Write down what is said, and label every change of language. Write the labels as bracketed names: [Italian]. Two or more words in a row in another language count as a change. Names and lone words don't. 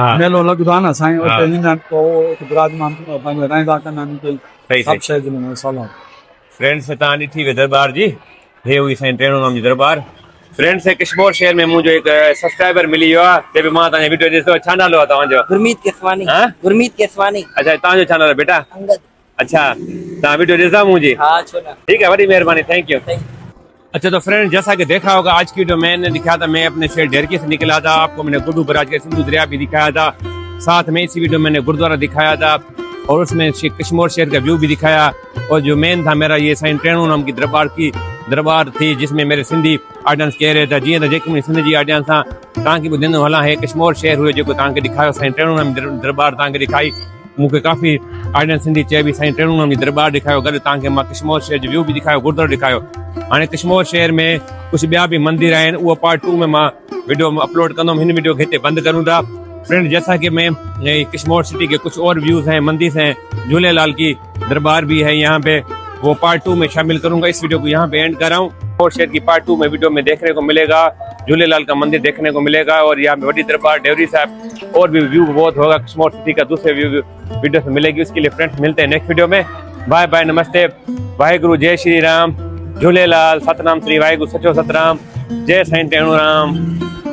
[Sindhi] मेलो लॻंदो आहे न साईं उते ईंदा आहिनि पोइ विराजमान पंहिंजो रहंदा कंदा आहिनि। सभु शइ जो मसाला। फ्रेंड्स तव्हां ॾिठी वे दरबार जी। हे हुई साईं टेऊंराम जी दरबार। फ्रेंड्स किशमोर शहर में मुंहिंजो हिकु सब्सक्राइबर मिली वियो आहे। ते बि मां तव्हांजो वीडियो ॾिसो। छा नालो आहे तव्हांजो? गुरमीत केसवानी। गुरमीत केसवानी। अच्छा तव्हांजो छा नालो बेटा? अंगद। अच्छा तव्हां वीडियो ॾिसंदा मुंहिंजी? हाँ छो ना। [Hindi] ठीक है बड़ी मेहरबानी [English] thank you. [Hindi] अच्छा तो फ्रेंड जैसा कि देखा होगा आज की वीडियो मैंने दिखाया था मैं अपने शहर ढेरकी से निकला था। आपको मैंने गुड्डू बराज के सिंधु दरिया भी दिखाया था। साथ में इसी वीडियो मैंने गुरुद्वारा दिखाया था और उसमें किशमोर शहर का व्यू भी दिखाया। और जो मेन था मेरा ये साईं टेऊंराम की दरबार थी जिसमें मेरे सिंधी ऑडियंस कह रहे थे [Sindhi] जीअं त जेकी मुंहिंजी सिंध जी ऑडियंस सां तव्हांखे ॿुधाईंदो हलां हे किशमोर शहर हुयो जेको तव्हांखे ॾेखारियो साईं टेऊंराम दरबार तव्हांखे ॾेखारी। मूंखे काफ़ी ऑडियंस सिंधी चए बि साईं टेऊंराम जी दरबार ॾेखारियो। गॾु तव्हांखे मां किशमोर शहर जो व्यू बि ॾेखारियो गुरुद्वारो ॾेखारियो। हाणे किशमोर शहर में कुझु ॿिया बि मंदिर आहिनि उहो पार्ट 2 में मां वीडियो अपलोड कंदुमि। हिन वीडियो खे हिते बंदि करूं था। [Hindi] फ्रेंड जैसा कि मैं किशमोर सिटी के कुछ और व्यूज़ हैं मंदिर हैं झूलेलाल की दरबार भी है यहाँ पे वो पार्ट 2 में शामिल करूंगा। इस वीडियो को यहाँ पे एंड कर रहा हूँ। और शहर की पार्ट 2 में वीडियो में देखने को मिलेगा झूलेलाल का मंदिर देखने को मिलेगा और यहाँ पे बड़ी दरबार डेवरी साहब और भी व्यू बहुत होगा। किशमोर सिटी का दूसरे वीडियो से मिलेगी। उसके लिए फ्रेंड्स मिलते हैं [English] next video [Hindi] में। [English] bye bye [Hindi] नमस्ते वाहेगुरु जय श्री राम झूलेलाल सतनाम श्री वाहेगुरु सचो सतराम जय साईं टेऊंराम।